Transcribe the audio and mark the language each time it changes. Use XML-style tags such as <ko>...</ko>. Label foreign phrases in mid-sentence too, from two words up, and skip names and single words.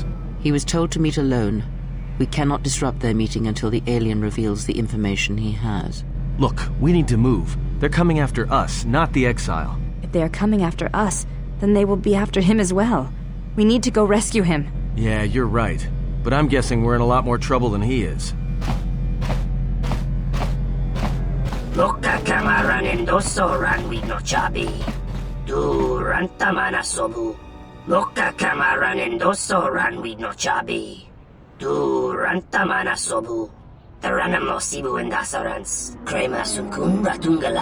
<en>He was told to meet alone. We cannot disrupt their meeting until the alien reveals the information he has. Look, we need to move. They're coming after us, not the exile. If they are coming after us, then they will be after him as well. We need to go rescue him. Yeah, you're right. But I'm guessing we're in a lot more trouble than he is. Loka kamaran endoso ranwi no chabi. Du rantamana sobu. Loka kamaran endoso ranwi no chabi. Du rantamana sobu. Taranamo sibu endasarans. Krema sunkun ratungala.</en>